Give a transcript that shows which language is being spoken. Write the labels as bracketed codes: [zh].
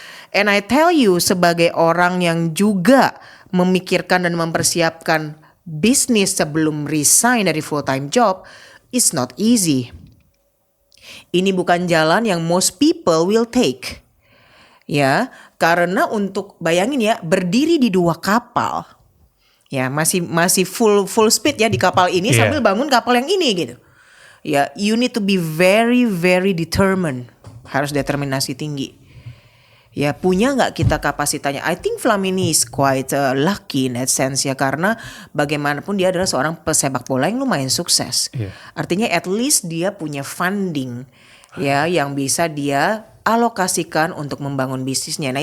[en] And I tell you, [id] sebagai orang yang juga memikirkan dan mempersiapkan bisnis sebelum resign dari full time job, [en] it's not easy. [id] Ini bukan jalan yang [en] most people will take. [id] Ya, karena untuk bayangin ya, berdiri di 2 kapal. Ya, masih full speed ya di kapal ini sambil bangun kapal yang ini gitu. [en] Ya, you need to be very very determined. [id] Harus determinasi tinggi. Ya, punya nggak kita kapasitasnya? [en] I think Flamini is quite lucky in that sense [id] ya, karena bagaimanapun dia adalah seorang pesepak bola yang lumayan sukses. Artinya at least dia punya funding ya yang bisa dia alokasikan untuk membangun bisnisnya.